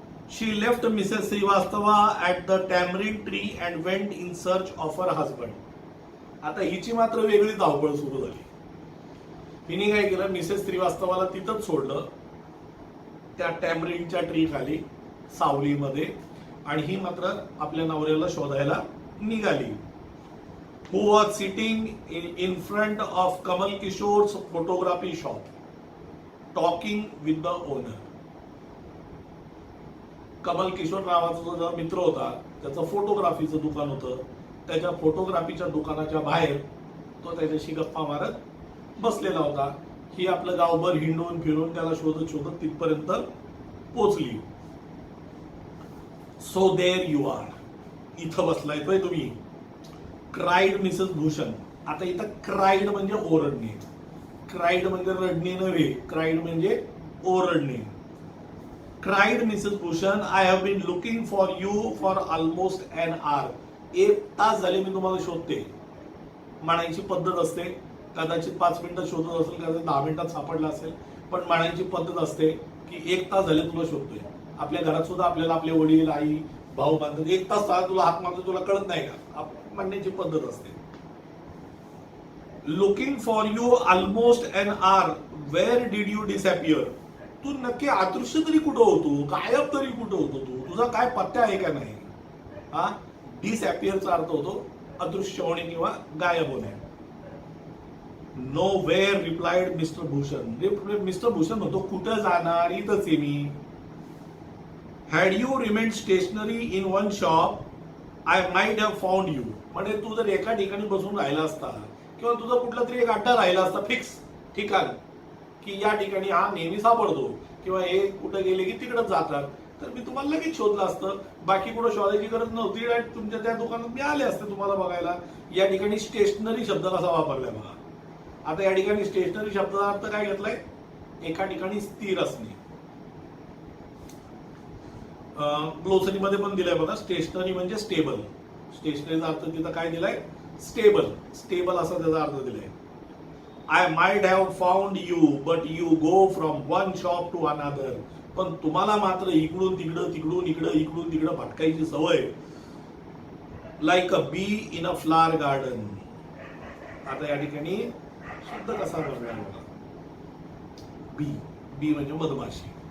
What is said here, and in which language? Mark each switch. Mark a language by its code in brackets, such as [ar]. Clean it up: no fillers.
[en] She left Mrs Srivastava at the tamarind tree and went in search of her husband. [mr] आता हिची मात्र वेगळी धावपळ सुरू झाली. हिने काय केलं, मिसेस श्रीवास्तवाला तिथंच सोडलं त्या टॅमरिनच्या ट्री खाली सावलीमध्ये, आणि ही मात्र आपल्या नवऱ्याला शोधायला निघाली. [en] Who was sitting in front of Kamal Kishore's photography shop talking with the owner. [mr] Kamal Kishore नावाचा जो मित्र होता त्याचं फोटोग्राफीचं दुकान होतं, त्याच्या फोटोग्राफीच्या दुकानाच्या बाहेर तो त्याच्याशी गप्पा मारत बसलेला होता. ही आपलं गावभर हिंडून फिरून त्याला शोधत शोधत तिथपर्यंत पोचली. [en] so there you are, [mr] इथं बसलाय तुम्ही. [en] Cried Mrs Bhushan. [mr] आता इथं क्राईड म्हणजे ओरडणे, क्राईड म्हणजे रडणे नव्हे, क्राईड म्हणजे ओरडणे. [en] cried Mrs. Bhushan, I have been looking for you for almost an hour. [mr] 1 तास झाले मी तुम्हाला शोधते. म्हणायची पद्धत असते, कदाचित 5 मिनिटं शोधत असेल, कदाचित 10 मिनिटात सापडला असेल, पण म्हणायची पद्धत असते की 1 तास झाले तुला शोधतोय. आपल्या घरात सुद्धा आपल्याला आपले वडील, आई, भाऊ बांधतात, 1 तास झाला तुला हात मारतो, तुला कळत नाही का, म्हणण्याची पद्धत असते. [en] Looking for you almost an hour, where did you disappear. [mr] तू नक्की अदृश्य तरी कुठं होतो, गायब तरी कुठं होतो, तुझा काय पत्ता आहे का नाही. हा, डिसअपियरचा अर्थ होतो अदृश्य होणे किंवा गायब होणे. [en] Nowhere replied Mr Bhushan. [mr] Mister Bhushan म्हणतो कुठं जाणार, इथंच आहे मी. [en] Had you remain stationary in one shop I might have found you. [mr] म्हणजे तू जर एका ठिकाणी बसून राहिला असता किंवा तुझा कुठला तरी एक अड्डा राहिला असता, फिक्स ठिकाण की या ठिकाणी हा नेहमी सापडतो किंवा हे कुठं गेले की तिकडच जातात, तर मी तुम्हाला लगेच शोधलं असतं. बाकी कुठं शोधायची गरज नव्हती. तुमच्या त्या दुकानात मी आले असते तुम्हाला बघायला. या ठिकाणी स्टेशनरी शब्द कसा वापरलाय बघा. आता या ठिकाणी स्टेशनरी शब्दाचा अर्थ काय घेतलाय, एका ठिकाणी स्थिर असणे. ग्लोसरीमध्ये पण दिलाय बघा, स्टेशनरी म्हणजे स्टेबल. स्टेशनरीचा अर्थ तिथं काय दिलाय, स्टेबल. स्टेबल असा त्याचा अर्थ दिलाय. [en] I might have found you but you go from one shop to another. [mr] पण तुम्हाला मात्र इकडून तिकडं, तिकडून इकडं, इकडून तिकडं भटकायची सवय. [en] Like a bee in a flower garden. [mr] आता या ठिकाणी शब्द कसा बनला बघा, बी. बी म्हणजे मधमाशी.